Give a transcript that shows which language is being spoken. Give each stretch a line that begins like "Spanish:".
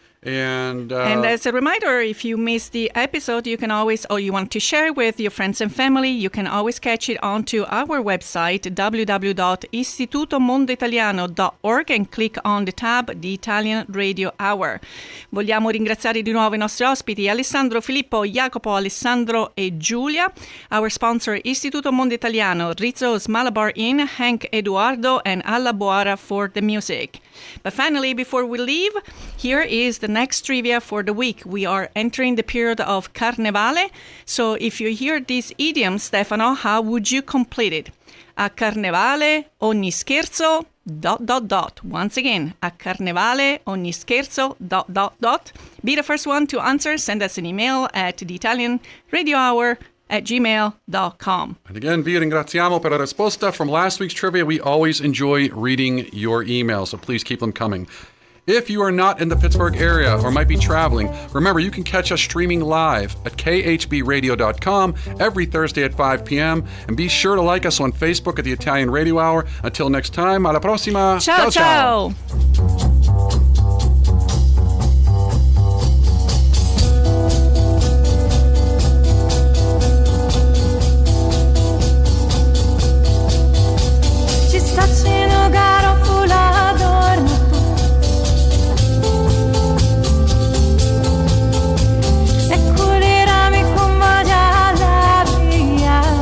English: And as a reminder, if you missed the episode, you can always, or you want to share it with your friends and family, you can always catch it onto our website, www.istitutomondoitaliano.org, and click on the tab, The Italian Radio Hour.
Italian: Vogliamo ringraziare di nuovo i nostri ospiti, Alessandro, Filippo, Jacopo, Alessandro e Giulia.
English: Our sponsor, Istituto Mondo Italiano, Rizzo's Malabar Inn, Hank, Eduardo, and Alla Boara for the music. But finally, before we leave, here is the next trivia for the week. We are entering the period of Carnevale. So if you hear these idioms, Stefano, how would you complete it?
Italian: A Carnevale ogni scherzo ...
English: Once again,
Italian: a Carnevale ogni scherzo ...
English: Be the first one to answer. Send us an email at theitalianradiohour@gmail.com. And again,
Italian: vi ringraziamo per la risposta.
English: From last week's trivia, we always enjoy reading your emails, so please keep them coming. If you are not in the Pittsburgh area or might be traveling, remember you can catch us streaming live at khbradio.com every Thursday at 5 p.m. And be sure to like us on Facebook at The Italian Radio Hour. Until next time,
Italian: alla prossima. Ciao, ciao. Ci sta facendo garofula adorno e curerami con magia la via.